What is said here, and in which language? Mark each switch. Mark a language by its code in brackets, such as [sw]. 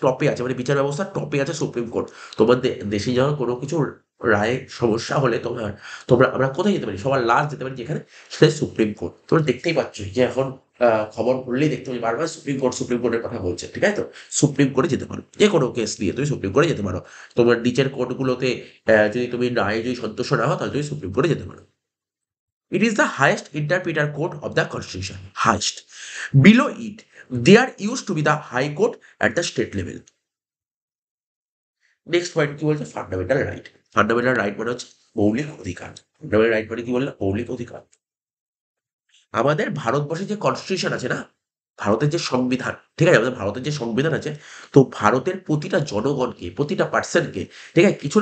[bn] টপে আছে মানে বিচার ব্যবস্থার টপে আছে সুপ্রিম কোর্ট। তোমার দেশে যখন কোনো কিছু রায়ে সমস্যা হলে তোমরা আমরা কোথায় যেতে পারি? সবার লাস্ট যেতে পারি যেখানে? সেটা সুপ্রিম কোর্ট। তোমরা দেখতেই পাচ্ছ যে এখন খবর পড়লেই দেখতে পাচ্ছি বারবার সুপ্রিম কোর্টের কথা বলছে। ঠিক আছে তো? সুপ্রিম কোর্টে যেতে পারো। যেকোনো কেস নিয়ে তুমি সুপ্রিম কোর্টে যেতে পারো। তোমার নিচের কোর্টগুলোতে যদি তুমি রায়ে যদি সন্তুষ্ট না হও তাহলে তুমি সুপ্রিম কোর্টে যেতে পারো। [en] It is the highest interpreter court of the constitution. Highest. Below it, there used to be the high court at the state level. [bn] Next point কি বলছে? Fundamental right. ফান্ডামেন্টাল রাইট মানে হচ্ছে মৌলিক অধিকার। ফান্ডামেন্টাল রাইট মানে কি বললাম? মৌলিক অধিকার। আমাদের ভারতবর্ষের যে কনস্টিটিউশন আছে না, ভারতের যে সংবিধান, ঠিক আছে? আমাদের ভারতের যে সংবিধান আছে, তো ভারতের প্রতিটা জনগণকে, প্রতিটা পার্সনকে, ঠিক আছে?